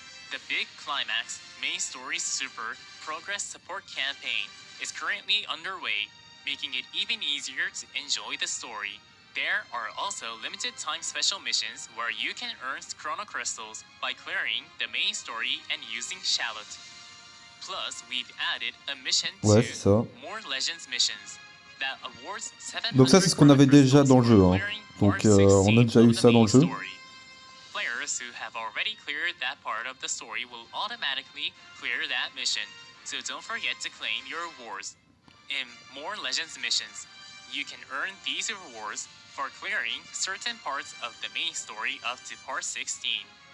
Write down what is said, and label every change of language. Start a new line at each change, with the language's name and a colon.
English: The big climax, main story super progress support campaign is currently underway, making it even easier to enjoy the story. There are also limited time special missions where you can earn Chrono Crystals by clearing the main story and using Shallot. Plus, we've added a mission to more Legends missions that awards 700.
French: Donc ça c'est ce qu'on avait déjà dans le jeu. Hein. Donc on a déjà eu ça dans le jeu.
English: Players who have already cleared that part of the story will automatically clear that mission, so don't forget to claim your rewards. In more Legends missions, you can earn these rewards for clearing certain parts of the main story up to part 16.